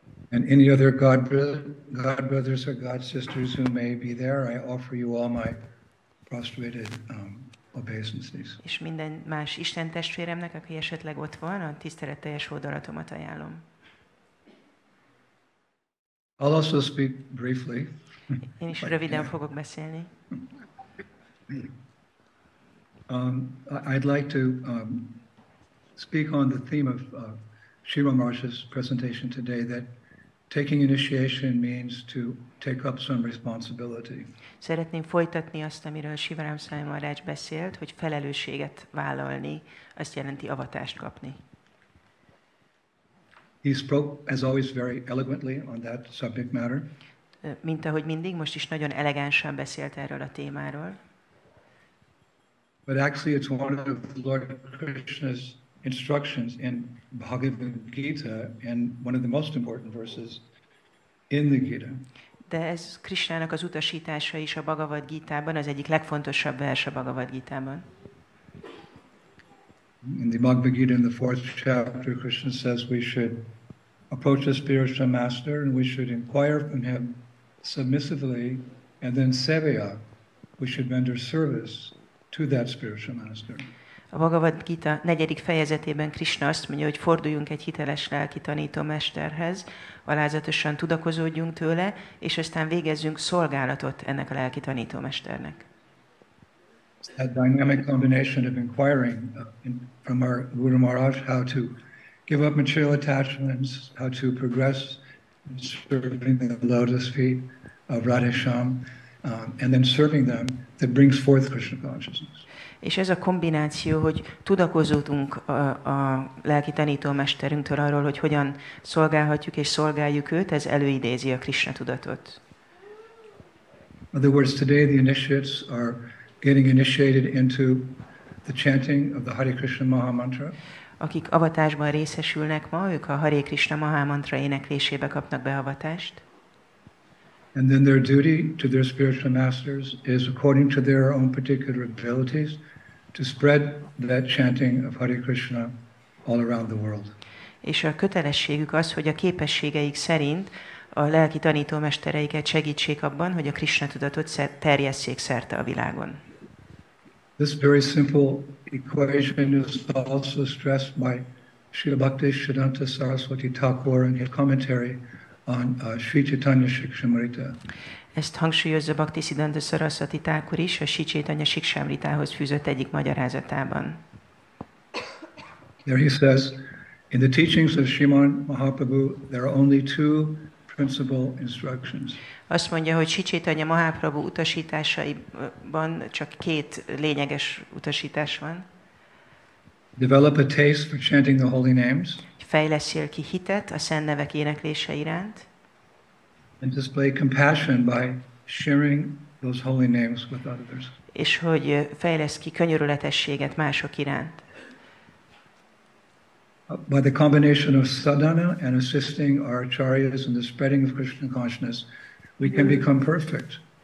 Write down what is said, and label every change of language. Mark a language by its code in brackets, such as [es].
[en] And any other God brothers or God sisters who may be there, I offer you all my prostrated obeisances. [hu] És minden más istentestvéremnek, aki esetleg ott van, a tiszteletteljes hódolatomat ajánlom. [en] I'll also speak briefly. [hu] Én is röviden fogok beszélni. [en] I'd like to speak on the theme of Śrīmatī Maharaj's presentation today, that taking initiation means to take up some responsibility. [hu] Szeretném folytatni azt, amiről Śivarāma Swami Maharaj beszélt, hogy felelősséget vállalni, azt jelenti avatást kapni. [en] He spoke, as always, very eloquently on that subject matter. [hu] Mint ahogy mindig, most is nagyon elegánsan beszélt erről a témáról. [en] But actually it's one of Lord Krishna's instructions in Bhagavad Gita, and one of the most important verses in the Gita. [hu] De ez Krishnának az utasítása is a Bhagavad Gitában, az egyik legfontosabb vers a Bhagavad Gitában. [en] In the Bhagavad Gita, in the 4th chapter, Krishna says we should approach the spiritual master and we should inquire from him submissively, and then sevaya, we should render service to that spiritual master. [hu] A Bhagavad Gita 4. fejezetében Krishna azt mondja, hogy forduljunk egy hiteles lelki tanítómesterhez, alázatosan tudakozódjunk tőle, és aztán végezzünk szolgálatot ennek a lelki tanítómesternek. [en] That dynamic combination of inquiring from our Guru Maharaj how to give up material attachments, how to progress in serving the lotus feet of Radhesham, and then serving them, that brings forth Krishna consciousness. [hu] És ez a kombináció, hogy tudakozódunk a lelki tanítómesterünktől arról, hogy hogyan szolgálhatjuk és szolgáljuk őt, ez előidézi a Krishna tudatot. [en] In other words, today the initiates are getting initiated into the chanting of the Hare Krishna Maha Mantra. [hu] Akik avatásban részesülnek ma, ők a Hare Krishna Maha Mantra éneklésébe kapnak beavatást. [en] And then their duty to their spiritual masters is, according to their own particular abilities, to spread that chanting of Hare Krishna all around the world. [hu] És a kötelességük az, hogy a képességeik szerint a lelki tanítómestereiket segítsék abban, hogy a Krishna tudatot terjesszék szerte a világon. [en] This very simple equation is also stressed by Srila Bhaktisiddhanta Saraswati Thakur in his commentary on Sri Caitanya Sikṣamrita. [hu] Ezt hangsúlyozza Bhaktisiddhanta Saraswati Thakur is a Sri Caitanya Sikṣamritához fűzött egyik magyarázatában. [en] There he says, in the teachings of Śrīmān Mahāprabhu, there are only two principal instructions. [hu] Azt mondja, hogy Sri Caitanya Mahāprabhu utasításaiban csak két lényeges utasítás van. [en] Develop a taste for chanting the holy names. [hu] Fejleszél ki hitet a szent nevek éneklése iránt. [en] And display compassion by sharing those holy names with others. [hu] És hogy fejlesz ki könyörületességet mások iránt. [en] By the combination of sadhana and assisting our acharyas in the spreading of Krishna consciousness, we can become perfect.